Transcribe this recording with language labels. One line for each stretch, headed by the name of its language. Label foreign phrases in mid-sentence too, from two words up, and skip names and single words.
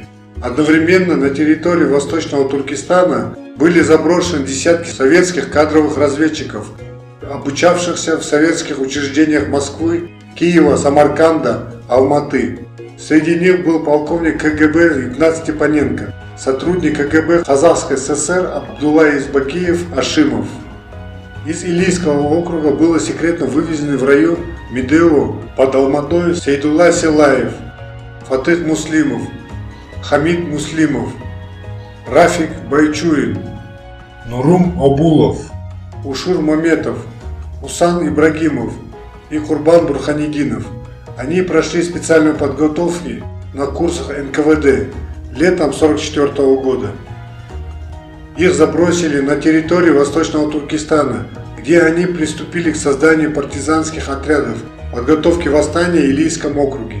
Russian: Одновременно на территории Восточного Туркестана были заброшены десятки советских кадровых разведчиков, обучавшихся в советских учреждениях Москвы, Киева, Самарканда, Алматы. Среди них был полковник КГБ Игнат Степаненко, сотрудник КГБ Казахской ССР Абдулла Избакиев Ашимов. Из Илийского округа было секретно вывезены в район Медео под Алматой Сейдулла Силаев, Фатых Муслимов, Хамид Муслимов, Рафик Байчуин, Нурум Абулов, Ушур Маметов, Усан Ибрагимов и Курбан Бурханидинов. Они прошли специальную подготовку на курсах НКВД летом 1944 года. Их забросили на территорию Восточного Туркестана, где они приступили к созданию партизанских отрядов, подготовке восстания в Илийском округе.